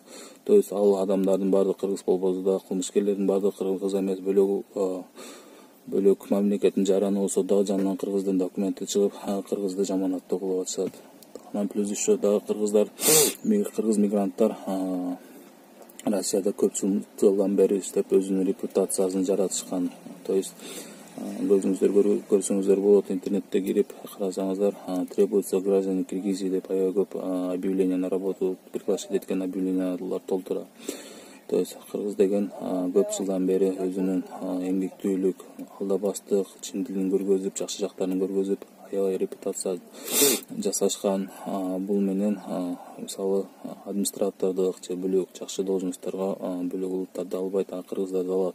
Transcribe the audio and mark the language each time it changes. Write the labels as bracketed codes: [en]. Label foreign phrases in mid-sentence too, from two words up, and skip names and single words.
[ru] То есть [ky] ал адамдардын баардыгы кыргыз болбосо да, кылмышкерлердин баардыгы кыргыз эмес, бөлөк мамлекеттин жараны болсо дагы жанынан кыргыздын документи чыгып, кыргызды жаманаттоо кылып атышат. Анан [ru] плюс еще [ky] дагы кыргыз мигранттар Россияда көп жылдан бери иштеп өзүнүн репутациясын жаратышкан. [ru] То есть [ky] өзүңүздөр көрсөңүздөр болот, интернетте кирип карасаңыздар, [ru] требуется граждане Киргизии [ky] деп аябай көп [ru] объявление на работу приглашать [ky] эткен объявлениялар толтура. [ru] То есть [ky] кыргыз деген көп жылдан бери өзүнүн эмгектүүлүк, алдабастык, чындыгын көргөзүп, жакшы жактарын көргөзүп, аябай репутация жасашкан. Бул менен мисалы администратордук же бөлөк жакшы должностторго бөлөк улуттарды албайт, кыргыздарды алат.